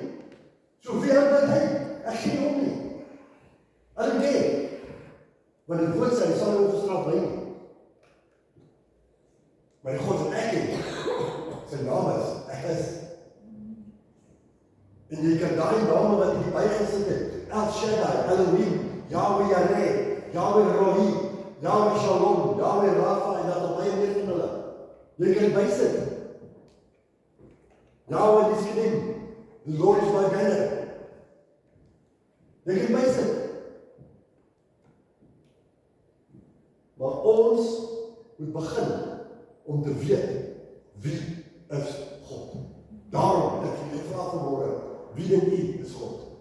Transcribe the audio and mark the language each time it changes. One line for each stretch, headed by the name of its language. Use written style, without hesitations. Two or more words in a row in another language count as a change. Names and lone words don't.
Afrikaans: So wie aanbid hy? Ek ken hom nie. Alhoewel, want die woord sê hy sal nie ongestraf bly nie. Maar die God wat ek ken, sy naam is, ek is. En jy kan daai name wat in die Bybel gesit het, El Shaddai, Elohim, Yahweh Yireh, Yahweh Rohi, Yahweh Shalom, Yahweh Rafa, en dat op baie meer van hulle. Jy kan dit bysit. Yahweh Nissim,
English: the Lord is my banner.
Afrikaans: Jy kan bysit. Maar ons moet begin om te weet wie is God. Daarom ek vir julle vra vanmôre, wie dink u is God?